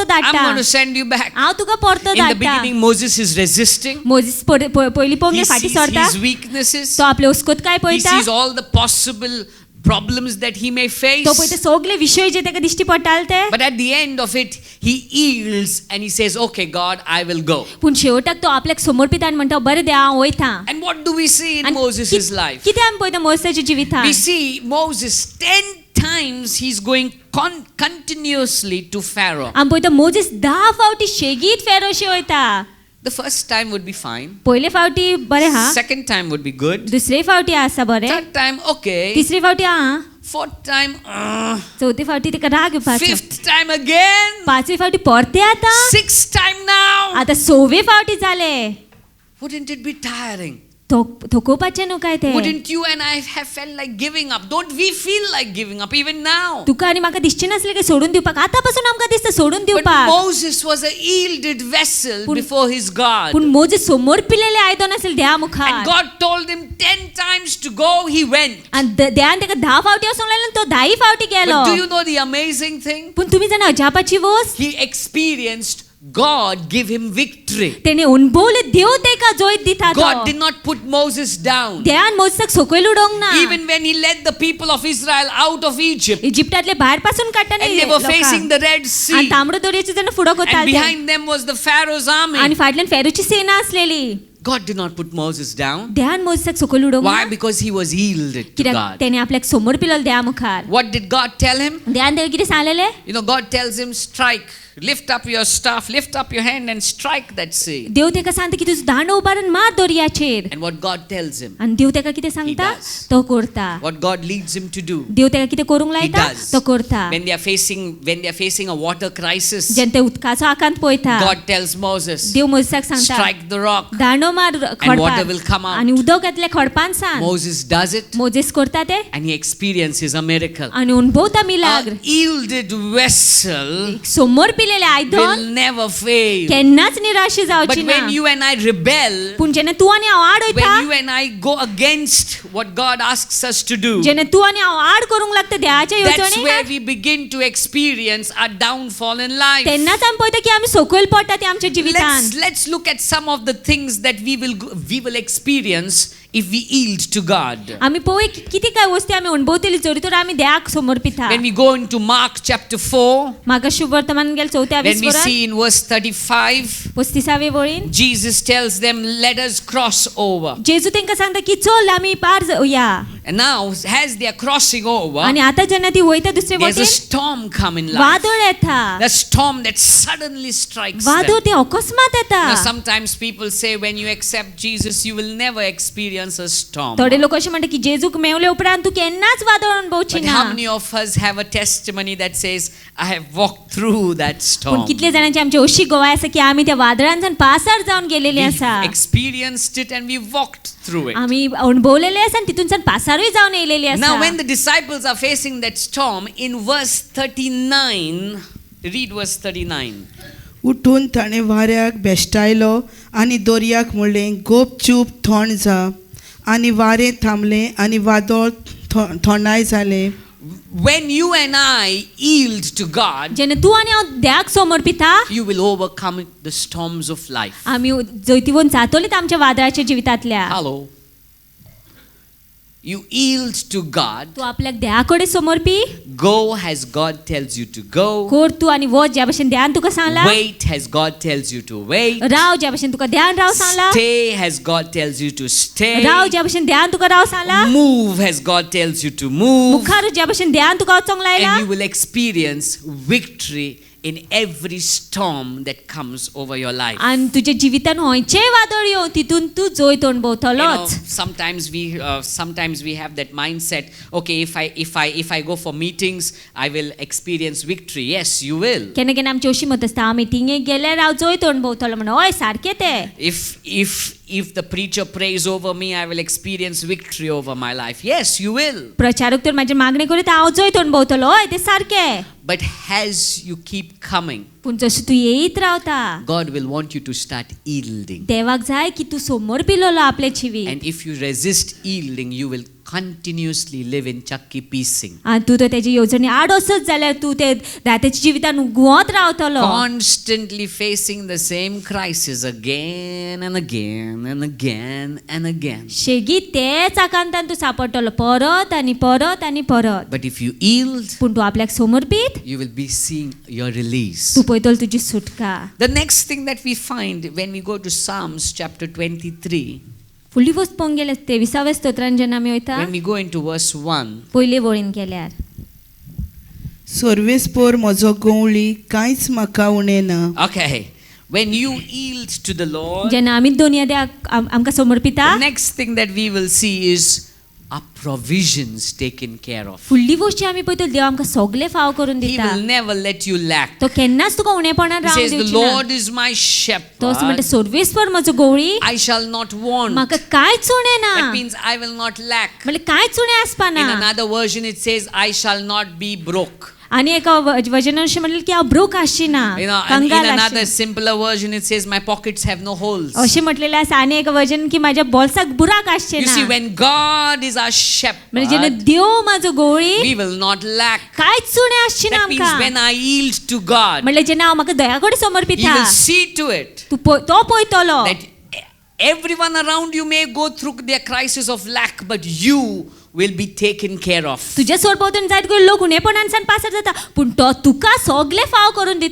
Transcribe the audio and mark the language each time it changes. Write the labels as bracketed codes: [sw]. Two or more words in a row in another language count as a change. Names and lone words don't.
[en] I'm [kok] धाडटा. [en] going to send you back." [kok] हांव तुका परतो [en] In the [kok] धाडटा. [en] beginning, Moses is resisting. [kok] मोसेस पयली पोवंक [en] He [kok] फाटी [en] sees [kok] सरता. [en] his weaknesses. [kok] तो आपले उस्कोत काय [en] He [kok] पळयता. [en] sees all the possible problems that he may face. [kok] तो पळयता सगळे विषय जे तेका दिश्टी पडटाले ते. [en] But at the end of it, he yields and he says, "Okay, God, I will go." [kok] पूण शेवटाक तो आपल्याक समर्पित आनी म्हणटा बरें देव हांव वयता. [en] And what do we see in [kok] आनी [en] Moses' life? [kok] कितें आमी पळयता मोसेसाच्या जिवितान. [en] We see Moses 10 times he's going continuously to Pharaoh. [kok] आमी पळयता मोसेस 10 फावटी शेगीत फेरोशी वयता. [en] The first time would be fine. [kok] पयले फावटी बरें हा. [en] Second time would be good. [kok] दुसरे फावटी आसा बरें. [en] Third time, okay. [kok] तिसरी फावटी हा. [en] Fourth time, [kok] चौथी फावटी तिका राग येवपाचो. [en] fifth time again, [kok] पांचवी फावटी परते आता. [en] sixth time now. [kok] आता 6वी फावटी जाले. [en] Wouldn't it be tiring? [kok] थकोवपाचें न्हू काय ते. [en] Wouldn't you and I have felt like giving up? Don't we feel like giving up even now? [kok] तुका आनी म्हाका दिसचें नासलें की सोडून दिवपाक. आतां पासून आमकां दिसता सोडून [en] But [kok] दिवपाक. [en] Moses was a yielded vessel before his God. [kok] पूण मोजे समोर पिलेले आयदन आसले देवा [en] And [kok] मुखार. [en] God told him 10 times to go, he went. [kok] आनी देवान ताका 10 फावटी वचूंक लायलो आनी तो 10 फावटी गेलो. [en] But do you know the amazing thing? [kok] पूण तुमी जाणा अजापाची वस्त. [en] He experienced God give him victory. [kok] तेणे अनुभवले देव तेका जैत दिता तो. [en] God did not put Moses down. [kok] देवान मोसेसाक सकयल उडोवंक ना. [en] Even when he led the people of Israel out of Egypt, [kok] इजिप्तातले भायर पासून काडटाना [en] and they were facing the Red [kok] आनी [en] Sea, [kok] तांबडो दर्याचे जण फुडो [en] and [kok] कोताले. [en] behind them was the Pharaoh's [kok] आनी [en] army. [kok] फाटल्यान फेरोची सेना आसलेली. [en] God did not put Moses down. [kok] देवान मोसेसाक सकयल उडोवंक [en] Why? [kok] ना. [en] Because he was yielded to [kok] कित्याक [en] God. [kok] तेणे आपल्याक समोर पिललो देवा मुखार. [en] What did God tell him? [kok] देवान ताका कितें सांगलेलें? [en] You know, God tells him, strike, lift up your staff, lift up your hand and strike that sea. [kok] देव तेका सांगता की तुजो दांडो उबारून मार दर्याचेर. [en] And what God tells him, [kok] आनी देव तेका कितें सांगता? [en] does. [kok] तो करता. [en] what God leads him to do, [kok] देव तेका कितें करूंक [en] he [kok] लायता? [en] does. [kok] तो करता. [en] When they are facing a water crisis, [kok] जेन्ना ते उदकाचो आकांत पळयता. [en] God tells Moses, [kok] देव मोसेसाक सांगता. [en] strike the rock. [kok] दांडो मार [en] water will come [kok] खडपार. [en] out. [kok] आनी उदक येतलें खडपान सांग. [en] Moses does it [kok] मोजेस करता ते. [en] and he experiences a miracle. [kok] आनी अनुभवता [en] A [kok] मिलाग्र. [en] yielded vessel [kok] समोर पिलेले [en] will [kok] आयदन [en] never fail. [kok] केन्नाच निराशी [en] But [kok] जावची ना. [en] when you and I rebel, [kok] पूण जेन्ना तूं आनी हांव आड [en] when [kok] वयता, [en] you and I go against what God asks us to do, [kok] जेन्ना तूं आनी हांव आड करूंक लागता देवाच्या [en] that's where [kok] येवजणेक, [en] we begin to experience our downfall in life. [kok] तेन्नाच आमी पळयता की आमी सकयल पडटा ते आमच्या जिवितान. [en] Let's look at some of the things that we will experience if we yield to God. [kok] आमी पळय कितें काय वस्ती आमी अणभवतली जरी तर आमी देवाक समोर पिता. [en] When we go into Mark chapter 4, [kok] म्हाका शुभ वर्तमान गेल 4 [en] when we [kok] वरात [en] see in verse 35, [kok] 35 वळीन [en] Jesus tells them, let us cross over. [kok] जेजू तांकां सांगता की चल आमी पार या. [en] And now, as they are crossing over, [kok] आनी आतां जेन्ना ती वयता दुसरे [en] there's a [kok] वटेन [en] storm come in life. [kok] वादळ येता. [en] The storm that suddenly strikes them. [kok] वादळ ते अकस्मात येता. [en] Now, sometimes people say when you accept Jesus, you will never experience a storm. [kok] थोडे लोक अशें म्हणटा की जेजूक मेवले उपरांत तूं केन्नाच वादळ अणभवची [en] But [kok] ना. [en] how many of us have a testimony that says, I have walked through that [kok] पूण [en] storm? [kok] कितले जाणांची आमची अशी गोवाय आसा की आमी त्या वादळांतल्यान पासार जावन गेलेली आसा. [en] We've experienced it and we walked through it. [kok] आमी अणभवलेले आसा आनी तितूनच्यान पासारूय जावन येयलेली आसा. [en] Now, when the disciples are facing that storm, in verse 39, read verse 39. [kok] उठून ताणें वाऱ्याक बेश्टायलो आनी दर्याक म्हणलें गोपचूप थंड जा आनी वारें थांबलें आनी वादळ थंडाय जालें. [en] When you and I yield to God, [kok] जेन्ना तूं आनी हांव देवाक समोर पिता, [en] you will overcome the storms of life. [kok] आमी जैतिवून जातलीत आमच्या वादळाच्या जिवितांतल्या. [en] Hello. You yield to God. [kok] तूं आपल्याक देवा कडेन समोर पी. [en] Go as God tells you to go. [kok] कोर तूं आनी वच ज्या भशेन देवान तुका सांगला. [en] Wait as God tells you to wait. [kok] राव ज्या भशेन तुका देवान राव सांगला. [en] Stay as God tells you to stay. [kok] राव ज्या भशेन देवान तुका राव सांगला. [en] Move as God tells you to move. [kok] मुखार ज्या भशेन देवान तुका वचोंक लायला. [en] And you will experience victory in every storm that comes over your life. [kok] आनी तुज्या जिवितान खंयचेय वादळ येवं तितून तूं जैत अणभवतलोच. [en] Sometimes we have that mindset, okay, if I go for meetings, I will experience victory. Yes, you will. [kok] केन्ना केन्ना आमची अशी मत आसता हांव मिटिंगेक गेल्यार हांव जैत अणभवतलो म्हणून. हय सारकें तें. [en] If the preacher prays over me, I will experience victory over my life. Yes, you will. [kok] प्रचारक तर म्हाजेर मागणी करीत हांव जैत अणभवतलो. हय तें सारकें. [en] But as you keep coming, [kok] पूण जशें तूं येयत रावता, [en] God will want you to start yielding. [kok] देवाक जाय की तूं समोर पिलोलो आपले जिवीत. [en] And if you resist yielding, you will continuously live in chakki piecing. [kok] आनी तूं तर तेजी येवजणी आड वचत जाल्यार तूं ते रात्याच्या जिवितान घुंवत रावतलो. [en] Constantly facing the same crisis again and again and again and again. [kok] शेगीत तेच आकांतान तूं सांपडटलो परत आनी परत आनी परत. [en] But if you yield, [kok] पूण तूं आपल्याक समोर पीत, [en] you will be seeing your release. [kok] तूं पळयतलो तुजी सुटका. [en] The next thing that we find when we go to Psalms chapter 23, [kok] फुडली वस्त पळोवंक गेल्यार 23व्या स्तोत्रान जेन्ना आमी वयता, [en] when we go into verse 1, [kok] पयले वळीन गेल्यार सर्वेस्पोर म्हजो गवळी कांयच म्हाका उणें ना. [en] okay, when you yield to the Lord, [kok] जेन्ना आमी दोनया देवाक आमकां समोर पिता, [en] the next thing that we will see is our provisions taken care of. [kok] फुडली गोष्टी आमी पळयतो देव आमकां सगळे फाव करून [en] He [kok] दिता [en] will never let you lack. [kok] तो केन्नाच तुका उणेपणान [en] He [kok] रावंक [en] says, the [kok] दिवची ना [en] Lord is my [kok] तो असं म्हणटा [en] shepherd. [kok] सर्वेस्पर म्हजो गवळी [en] I shall not want. [kok] म्हाका कांयच उणें ना [en] That means I will not lack. [kok] म्हणजे कांयच उणें आसपा [en] In [kok] ना [en] another version, it says, I shall not be broke. [kok] आनी एका वचनान अशें म्हणलें की हांव ब्रोक आसची ना [en] And in [kok] कंगाल [en] another [kok] आसची [en] simpler version, it says, my pockets have no holes. [kok] अशें म्हटलेलें आसा आनी एका वचन की म्हाज्या बोल्साक बुराक आसचें [en] You see, [kok] ना [en] when God is our [kok] म्हणजे जेन्ना [en] shepherd, [kok] देव म्हाजो गवळी [en] we will not lack. [kok] कांयच उणें आसची ना [en] That means [kok] आमकां [en] when I yield to God, [kok] म्हणल्यार जेन्ना हांव म्हाका दया कडेन [en] He [kok] समर्पिता [en] will see to it [kok] तो पळयतलो [en] that everyone around you may go through their crisis of lack, but you will be taken care of. [kok] तुज्या सोडभोवतणी जायत गो लोक उणेपणानसान पासर जाता पूण तो तुका सगळे फाव करून [en] And